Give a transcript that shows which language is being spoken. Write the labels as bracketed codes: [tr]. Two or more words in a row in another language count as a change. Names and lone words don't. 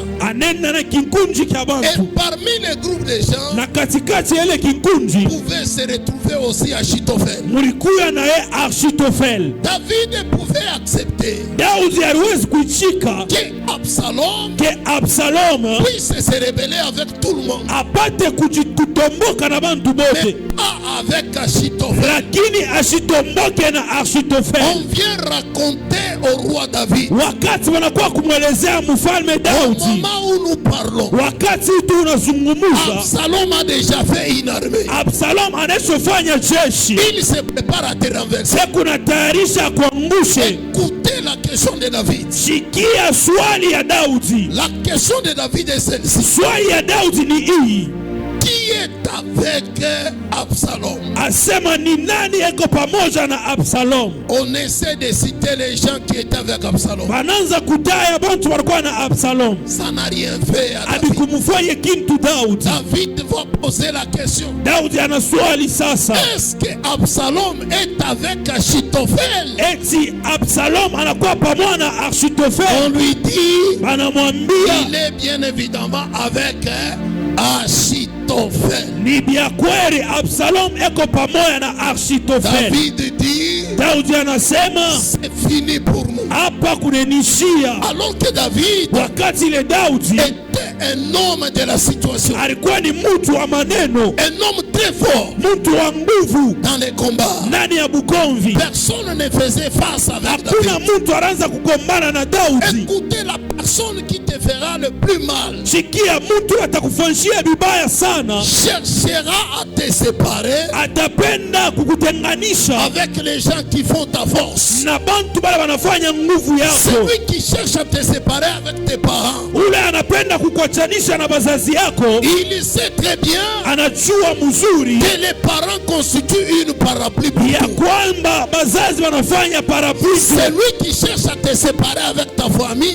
[sw] Anenda na kinkunji kya [fr] Et [sw] bantu, [fr] parmi les groupes de gens, [sw] na katikati ya ile kinkunji [fr] pouvait se retrouver aussi Achitophel. [sw] mulikuya na ye Achitofel. [fr] David pouvait accepter [sw] Daudi aliwezi kuichika [fr] que Absalom [sw] ke Absalom [fr] puisse se rebeller avec tout le monde, [sw] apate kutomboka na bantu [fr] mais [sw] bote, [fr] pas avec Achitophel. [sw] lakini asitomboke na [fr] On [sw] Achitofel. [fr] vient raconter au roi David, [sw] Wakati wanakuwa kumwelezea mfalme [fr] au [sw] Daudi, [fr] moment où nous parlons, [sw] wakati tunazungumuza, [fr] Absalom a déjà fait une armée. [sw] Absalom anachofanya jeshi [fr] Il se prépare à te renverser. [sw] kuna tayarisha kuangushe. [fr] Écoutez la question de David. [sw] Sikia swali ya Daudi. [fr] La question de David est celle-ci. [sw] Swali ya Daudi ni hii, [fr] Qui est avec Absalom? [sw] asema ni nani eko pamoja na Absalom? [fr] On essaie de citer les gens qui étaient avec Absalom. [sw] Bananza kutaya bantu walikuwa na Absalom, [fr] Ça n'a rien fait à David. [sw] abikumufanye kintu Daudi. [fr] David va poser la question. [sw] Daudi ana swali sasa, [fr] Est-ce que Absalom est avec Achitophel? [sw] eti Absalom anakuwa pamoja na [fr] On [sw] Achitofel? [fr] lui dit, [sw] Banamwambia [fr] il est bien évidemment avec Achitophel. [sw] ni bya kweli, Absalom eko pamoja na Achitofel. [fr] David dit, [sw] Daudi anasema [fr] c'est fini pour nous. [sw] hapa kunenishia. [fr] Alors que David [sw] Wakati ile Daudi [fr] était un homme de la situation, [sw] alikuwa ni mtu wa maneno, [fr] un homme très fort [sw] mtu wa nguvu [fr] dans les combats. [sw] ndani ya bukomvi. [fr] Personne ne faisait face avec [sw] Hakuna [fr] David. [sw] mtu anaanza kugombana na Daudi. [fr] Écoutez la personne qui te fera le plus mal. [sw] Sikia, mtu atakufanyia vibaya sana, [fr] Cherchera à te séparer [sw] atapenda kukutenganisha [fr] avec les gens qui font ta force. [sw] na bantu bale wanafanya nguvu yako. [fr] Celui qui cherche à te séparer avec tes parents, [sw] Ule anapenda kukuachanisha na wazazi yako, [fr] il sait très bien [sw] anajua mzuri [fr] que les parents constituent une parapluie pour [sw] ya [fr] tout. [sw] kwamba bazazi wanafanya parapluie. [fr] Celui qui cherche à te séparer avec ta famille,